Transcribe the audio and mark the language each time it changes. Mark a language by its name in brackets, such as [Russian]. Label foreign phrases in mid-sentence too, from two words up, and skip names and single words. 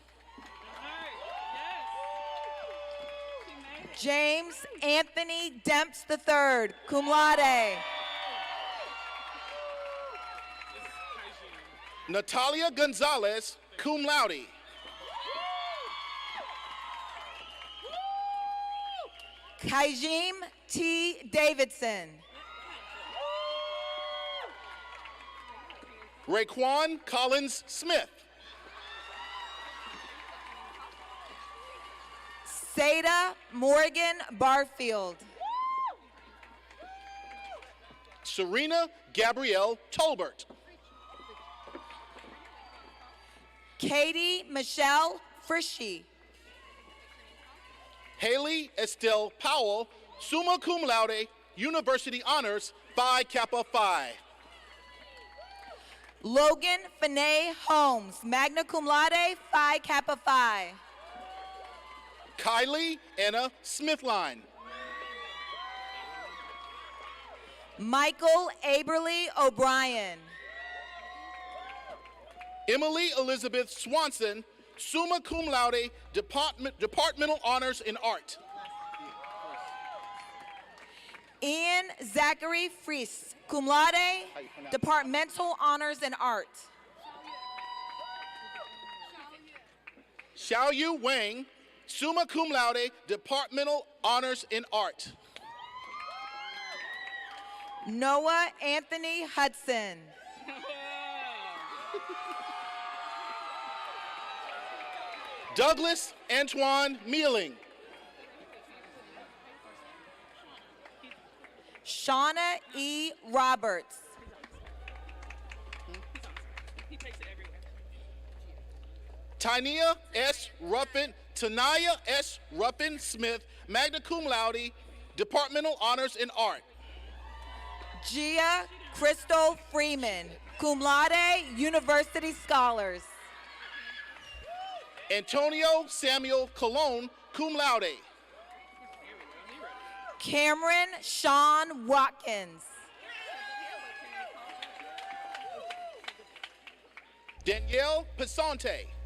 [English] James Anthony Demps III, [Latin] cum laude. [English] Natalia Gonzalez, [Latin] cum laude. [English] Kaijim T. Davidson. Raekwon Collins Smith. Seda Morgan Barfield. Serena Gabrielle Tolbert. Katie Michelle Frischie. Haley Estelle Powell, [Latin] summa cum laude, [English] University Honors, Phi Kappa Phi. Logan Finney Holmes, [Latin] magna cum laude, [English] Phi Kappa Phi. Kylie Anna Smithline. Michael Aberly O'Brien. Emily Elizabeth Swanson, [Latin] summa cum laude, [English] departmental honors in art. Ian Zachary Fries, [Latin] cum laude, [English] departmental honors in art. Xiaoyu Wang, [Latin] summa cum laude, [English] departmental honors in art. Noah Anthony Hudson. Douglas Antoine Mealing. Shauna E. Roberts. Tanaya S. Ruffin Smith, [Latin] magna cum laude, [English] departmental honors in art. Gia Crystal Freeman, [Latin] cum laude, [English] University Scholars. Antonio Samuel Colon, [Latin] cum laude. [English] Cameron Sean Watkins. Danielle Pesante.